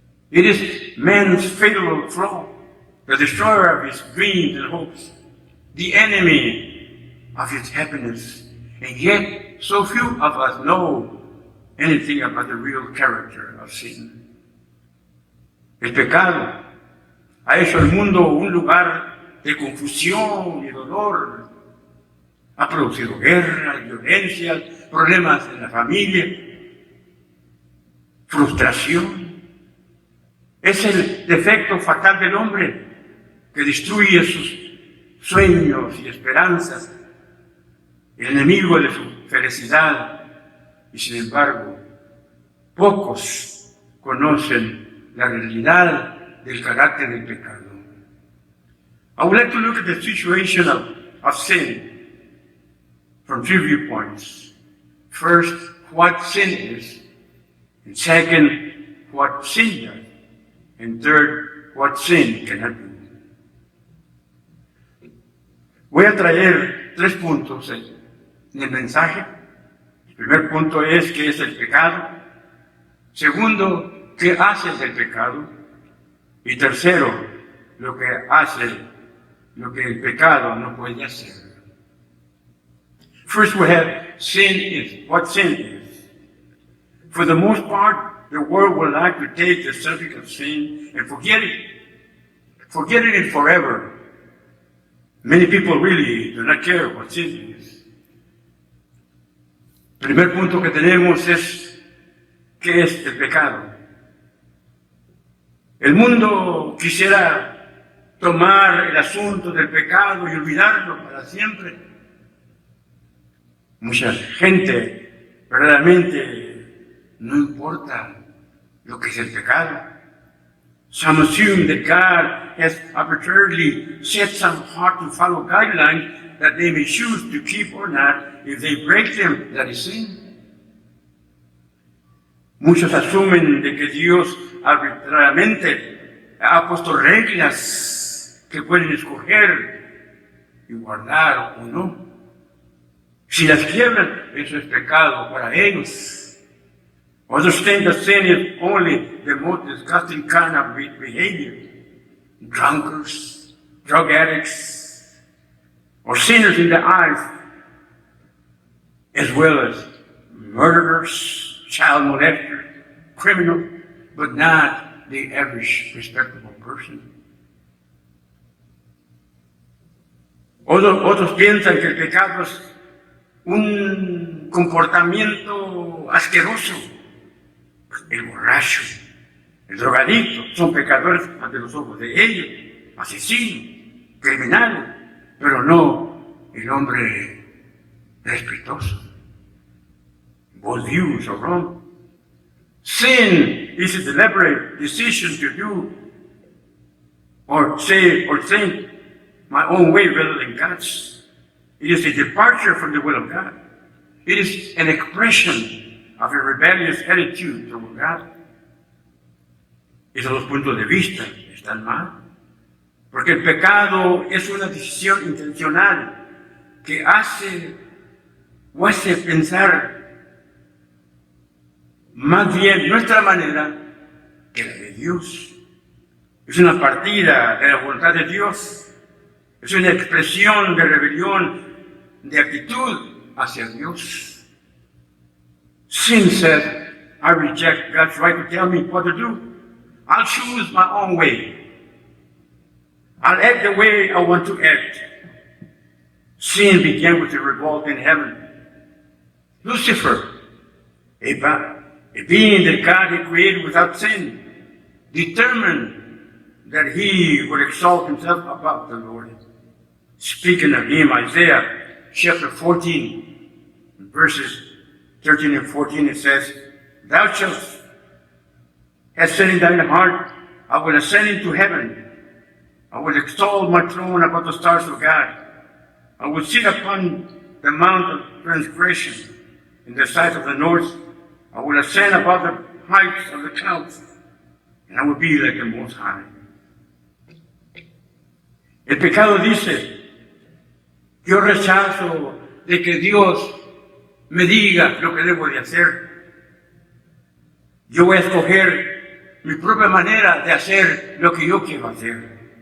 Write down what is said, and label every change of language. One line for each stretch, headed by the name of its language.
English: It is man's fatal flaw, the destroyer of his dreams and hopes, the enemy of his happiness. And yet, so few of us know anything about the real character of sin.
Spanish: El pecado ha hecho el mundo un lugar de confusión y dolor. Ha producido guerras, violencias, problemas en la familia, frustración. Es el defecto fatal del hombre que destruye sus sueños y esperanzas, el enemigo de su felicidad. Y sin embargo, pocos conocen la realidad del carácter del pecado.
English: I would like to look at the situation of sin from 3 viewpoints. First, what sin is. And second, what sin does. And third, what sin cannot do.
Spanish: Voy a traer 3 puntos en el mensaje. El primer punto es qué es el pecado. Segundo, qué hace el pecado. Y tercero, lo que hace, lo que el pecado no puede hacer.
English: First we have sin is. What sin is? For the most part, the world would like to take the subject of sin and forget it. Forget it forever. Many people really do not care what sin is.
Spanish: El primer punto que tenemos es ¿qué es el pecado? El mundo quisiera tomar el asunto del pecado y olvidarlo para siempre. Mucha gente verdaderamente no importa lo que es el pecado.
English: Some assume that God has arbitrarily set some hard to follow guidelines that they may choose to keep or not. If they break them, that is sin.
Spanish: Muchos asumen de que Dios arbitrariamente ha puesto reglas que pueden escoger y guardar o no. Si las quiebran, eso es pecado para ellos.
English: Others think that sin is only the most disgusting kind of behavior. Drunkards, drug addicts, or sinners in the eyes, as well as murderers, child molesters, criminals, but not the average respectable person.
Spanish: Otros piensan que el pecado es un comportamiento asqueroso. El borracho, el drogadicto, son pecadores ante los ojos de ellos, asesinos, criminales, pero no el hombre respetuoso.
English: Both views are wrong. Sin is a deliberate decision to do or say or think my own way rather than God's. It is a departure from the will of God. It is an expression of a rebellious attitude toward God.
Spanish: Esos dos puntos de vista están mal. Porque el pecado es una decisión intencional que hace pensar más bien nuestra manera que la de Dios. Es una partida de la voluntad de Dios. Es una expresión de rebelión, de actitud hacia Dios.
English: Sin said, I reject God's right to tell me what to do. I'll choose my own way. I'll act the way I want to act. Sin began with a revolt in heaven. Lucifer, a being that God had created without sin, determined that he would exalt himself above the Lord. Speaking of him, Isaiah chapter 14, verses 13 and 14, it says, Thou shalt have said in thine heart, I will ascend into heaven. I will exalt my throne above the stars of God. I will sit upon the mount of transgression in the sight of the north. I will ascend above the heights of the clouds, and I will be like the Most High.
Spanish: El pecado dice, yo rechazo de que Dios me diga lo que debo de hacer. Yo voy a escoger mi propia manera de hacer lo que yo quiero hacer.